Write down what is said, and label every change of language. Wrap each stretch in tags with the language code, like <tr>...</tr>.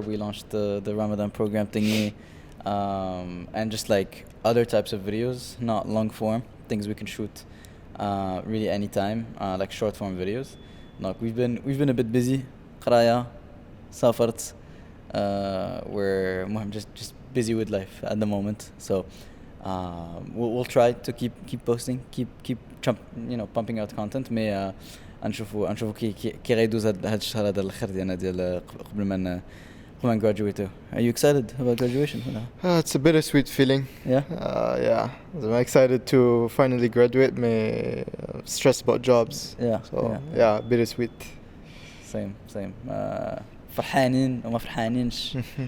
<en>We launched the Ramadan program thingy, and just like other types of videos, not long form things we can shoot really anytime, like short form videos. Like we've been a bit busy.</en> <ar>قراية سافرت.</ar> <en>We're just busy with life at the moment, so we'll try to keep posting, keep pumping out content.</en> <ar>Mais نشوفوا كي غيدوز هاد الشهر هذا الاخر ديال قبل ما graduate.</ar> <en>Are you excited about graduation? It's a bittersweet feeling. Yeah. Yeah. I'm excited to finally graduate. Me stressed about jobs. Yeah. So yeah, bittersweet. Same.</en> <ar>فرحانين وما فرحانينش.</ar>